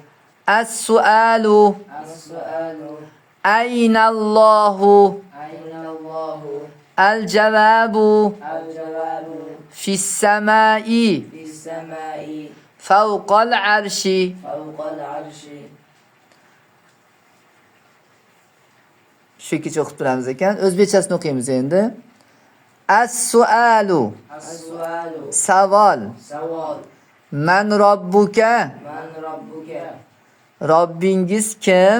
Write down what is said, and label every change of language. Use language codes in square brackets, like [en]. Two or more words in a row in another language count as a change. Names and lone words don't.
[ar] As-su'alu As-su'alu أين الله? أين الله? Al-jawabu Al-jawabu في السماء fis samai فوق العرش. فوق العرش. [uz] Shu kecha o'qib turamiz ekan. O'zbekchasini o'qiymiz endi. [ar] As-su'alu As-su'alu [uz] savol. savol [ar] من ربك? من ربك? [uz] Robbingiz kim?